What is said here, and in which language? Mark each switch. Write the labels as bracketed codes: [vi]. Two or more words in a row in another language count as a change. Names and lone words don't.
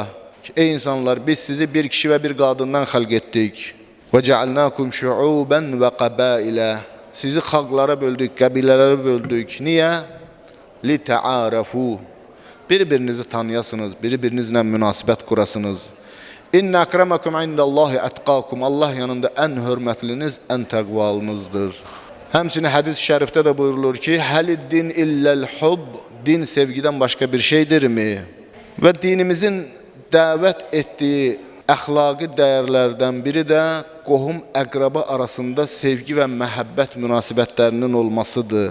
[az] Ey insanlar, biz sizi bir kişi və bir qadından xalq etdik. [ar] وجعلناكم شعوبا وقبائل. [az] Sizi xalqlara böldük, qəbilələrə böldük. [ar] Niyə? لتعارفوا. [az] Bir-birinizi tanıyasınız, bir-birinizlə münasibət qurasınız. [ar] إن أكرمكم عند الله أتقاكم. [az] Allah yanında ən hörmətliniz, ən təqvalınızdır. Həmçinin hədis-i şərifdə də buyurulur ki, [ar] هل الدين إلا الحب. [az] Din sevgidən başqa bir şeydirmi? Və dinimizin dəvət etdiyi əxlaqi dəyərlərdən biri də qohum əqraba arasında sevgi və məhəbbət münasibətlərinin olmasıdır.